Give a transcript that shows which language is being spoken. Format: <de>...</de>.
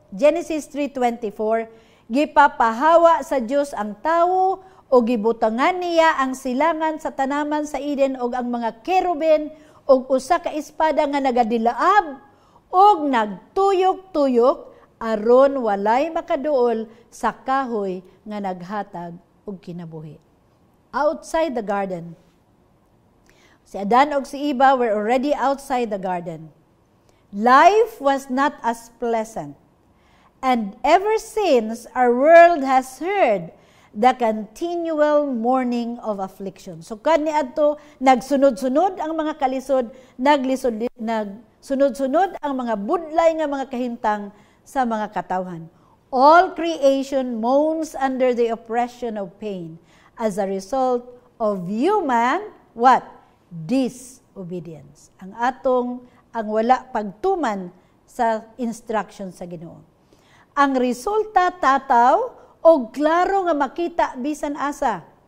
<ceb>Genesis 3:24, gipapahawa sa Dios ang tawo o gibutangan niya ang silangan sa tanaman sa Eden ug ang mga keruben ug usa ka espada nga nagadilaab ug nagtuyok-tuyok aron walay makaduol sa kahoy nga naghatag og kinabuhi.</ceb> <en>Outside the garden.</en> <ceb>Si Adan ug si Eva</ceb> <en>were already outside the garden. Life was not as pleasant. And ever since, our world has heard the continual mourning of affliction.</en> <ceb>So kani adto nagsunod-sunod ang mga kalisod, nagsunod-sunod ang mga budlay nga mga kahintang sa mga katawhan.</ceb> <en>All creation moans under the oppression of pain as a result of human what?</en> <ceb>Disobedience. Ang wala pagtuman sa instruction sa Ginoo. Ang resulta tataw og klaro nga makita bisan asa.</ceb>